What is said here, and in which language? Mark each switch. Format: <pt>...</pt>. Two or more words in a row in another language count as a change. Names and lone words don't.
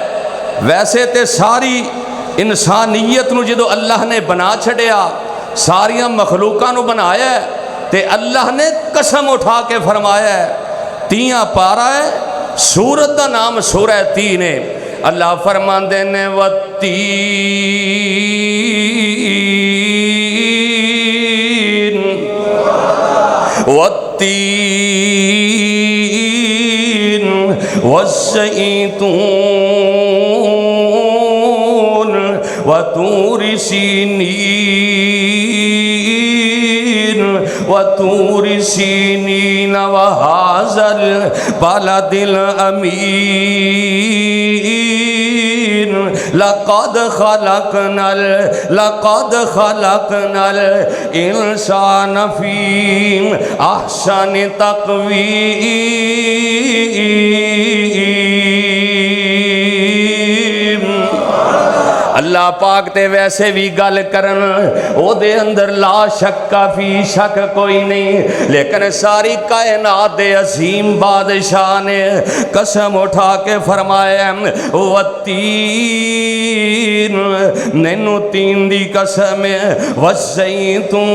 <pa>ویسے تے ساری انسانیت نو جدو اللہ نے بنا چھڑیا، ساریاں مخلوقاں نو بنایا ہے تے اللہ نے قسم اٹھا کے فرمایا ہے، تیاں پارا ہے، سورت دا نام سورہ تین ہے۔ اللہ فرماندے نے</pa> <ar>والتین والتین والزیتون وطور سینین وطور سینین وہذا البلد الامین لقد خلقنا الانسان فی احسن تقویم۔</ar> <pa>اللہ پاک تے ویسے بھی گل کرن او دے اندر</pa> <ar>لا شک فی</ar> <pa>شک کوئی نہیں، لیکن ساری کائنات دے عظیم بادشاہ نے قسم اٹھا کے فرمایا والتین، نینو تین دی قسم والزیتون،</pa>